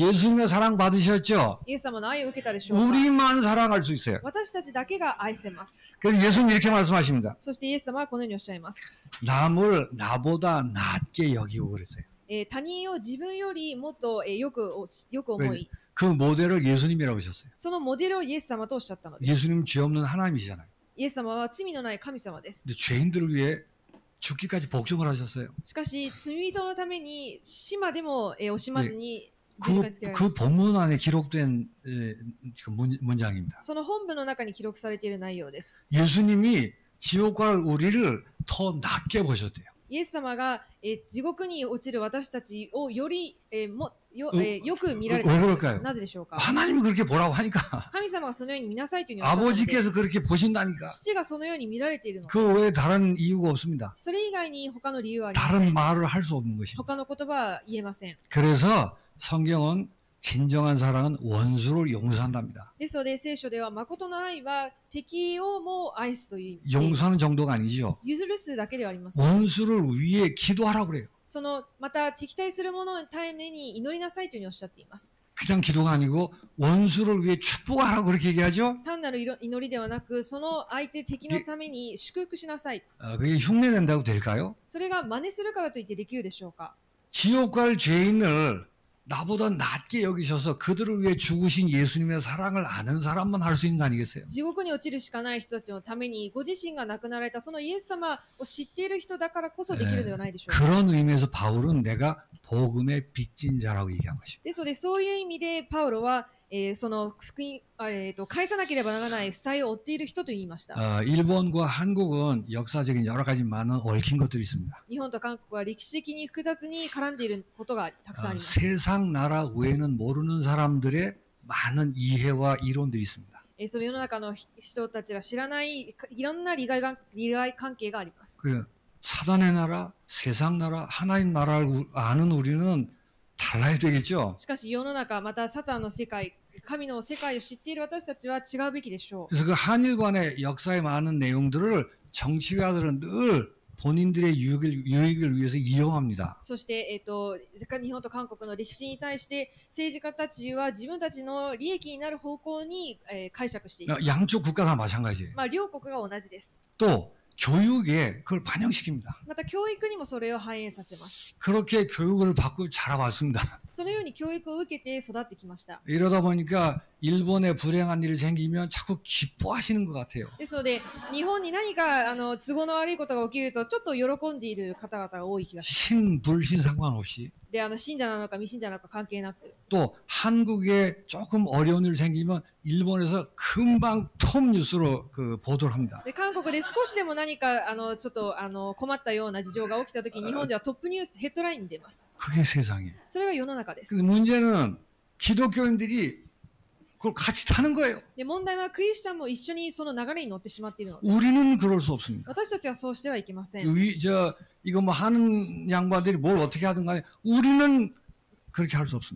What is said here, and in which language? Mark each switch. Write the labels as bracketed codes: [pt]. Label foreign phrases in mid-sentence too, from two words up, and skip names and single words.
[ko] 예수님의 사랑 받으셨죠? [ja] イエス様の愛を受けたでしょうか？ [ko] 우리만 사랑할 수 있어요. [ja] 私たちだけが愛せます。 [ko] 그래서 예수님 이렇게 말씀하십니다. [ja] そしてイエス様はこのようにおっしゃいます。 [ko] 남을 나보다 낮게 여기고 그랬어요. [ja] 他人を自分よりもっとよく思い、 [ko] 그 모델을 예수님이라고 하셨어요. [ja] そのモデルをイエス様とおっしゃったのです。 [ko] 예수님 죄 없는 하나님이시잖아요. [ja] イエス様は罪のない神様です。 [ko] 근데 죄인들을 위해 죽기까지 복종을 하셨어요. [ja] しかし、罪人のために死までも惜しまずに十字架につけられま [ko] 그 [ja] した。 [ko] 본문 안에 기록된 문장입니다. [ja] その本文の中に記録されている内容です。 [ko] 예수님이 지옥 갈 우리를 더 낮게 보셨대요. [ja] イエス様が地獄に落ちる私たちをよりよく見られているのです。なぜでしょうか？ [ko] 하나님이 그렇게 보라고 하니까 [ja] 神様がそのように見なさいというふうにおっしゃったので、 [ko] 아버지께서 그렇게 보신다니까 [ja] 父がそのように見られているの。 [ko] 그 외에 다른 이유가 없습니다. [ja] それ以外に他の理由はありませ [ko] 다른 [ja] ん。 [ko] 말을 할 수 없는 것입니다. [ja] 他の言葉は言えません。 [ko] 그래서 성경은 진정한 사랑은 원수를 용서한답니다. [ja] ですので聖書では誠の愛は敵をも愛すという意味です。 [ko] 용서하는 정도가 아니죠. [ja] 譲るすだけではありません。 [ko] 원수를 위해 기도하라고 그래요. [ja] また敵対する者のために祈りなさいというふうにおっしゃっています。 [ko] 그냥 기도가 아니고 원수를 위해 축복하라고 그렇게 얘기하죠. [ja] 単なる祈りではなく、その相手敵のために祝福しなさい。 [ko] 그게 흉내낸다고 될까요? [ja] それが真似するからといってできるでしょうか？ [ko] 지옥 갈 죄인을 나보다 낮게 여기셔서 그들을 위해 죽으신 예수님의 사랑을 아는 사람만 할 수 있는 거 아니겠어요? [ja] 地獄に落ちるしかない人たちのためにご自身が亡くなられたそのイエス様を知っている人だからこそできるのではないでしょうか？ [ko] 그런 의미에서 바울은 내가 복음의 빚진 자라고 얘기한 것입니다. [ja] ですので、そういう意味でパウロは、その福音、返さなければならない負債を負っている人と言いました。 [ko] 일본과 한국은 역사적인 여러 가지 많은 얽힌 것들이 있습니다. [ja] 日本と韓国は歴史的に複雑に絡んでいることがたくさんあります。 [ko] 세상 나라 외에는 모르는 사람들의 많은 이해와 이론들이 있습니다. [ja] その世の中の人たちが知らないいろんな利害関係があります。 [ko] 사단의 나라, 세상 나라, 하나님 나라를 아는 우리는 달라야 되겠죠. [ja] しかし世の中、またサタンの世界、神の世界を知っている私たちは違うべきでしょう。 [ko] 그래서 그 한일 간의 역사의 많은 내용들을 정치가들은 늘 본인들의 유익을 위해서 이용합니다. [ja] そして、日本と韓国の歴史に対して政治家たちは自分たちの利益になる方向に、解釈しています。 [ko] 양쪽 국가 다 마찬가지예요. [ja] 両国が同じです。 [ko] 또 교육에 그걸 반영시킵니다. [ja] また教育にもそれを反映させます。 [ko] 그렇게 교육을 받고 자라왔습니다. [ja] そのように教育を受けて育ってきました。 [ko] 이러다 보니까 일본에 불행한 일이 생기면 자꾸 기뻐하시는 것 같아요. [ja] ですので、日本に何か都合の悪いことが起きるとちょっと喜んでいる方々が多い気がします。 [ko] 신불신 상관없이. [ja] で、信者なのか未信者なのか関係なく。 [ko] 또 한국에 조금 어려운 일이 생기면 일본에서 금방 톱 뉴스로 그 보도를 합니다. [ja] で、韓国で少しでも何かちょっと困ったような事情が起きたとき、日本ではトップニュースヘッドラインに出ます。 [ko] 그게 세상이에요. [ja] それが世の中です。 [ko] 근데 문제는 기독교인들이 그걸 같이 타는 거예요. [ja] で、問題はクリスチャンも一緒にその流れに乗ってしまっているので、 [ko] 우리는 그럴 수 없습니다. [ja] 私たちはそうしてはいけません。 [ko] 이거 뭐 하는 양반들이 뭘 어떻게 하든 간에 우리는 그렇게 할 수 없습니다.